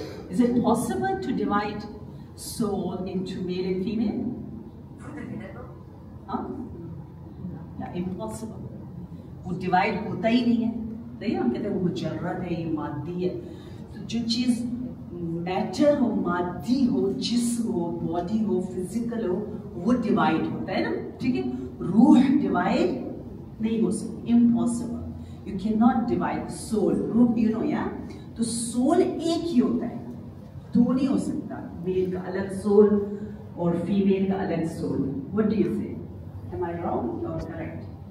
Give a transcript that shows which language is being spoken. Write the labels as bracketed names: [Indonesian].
[English] Is it possible to divide soul into male and female? Huh? Yeah, impossible. [Urdu] وہ divide ہوتا ہی نہیں ہے. دیکھیے ہم کہتے ہیں وہ مجرد ہے، یہ مادی ہے. تو جو چیز میٹر ہو، مادی ہو، جسم ہو، باڈی ہو، فزیکل ہو، وہ ڈیوائڈ ہوتا ہے نا. ٹھیک ہے، روح ڈیوائڈ نہیں ہو سکتی، impossible. [English] You can not divide soul. [Urdu] روح یو نو یا تو سول ایک ہی ہوتا ہے، دو نہیں ہو سکتا. میل کا الگ سول اور فیمیل کا الگ سول. [English] What do you say? Am I wrong or correct?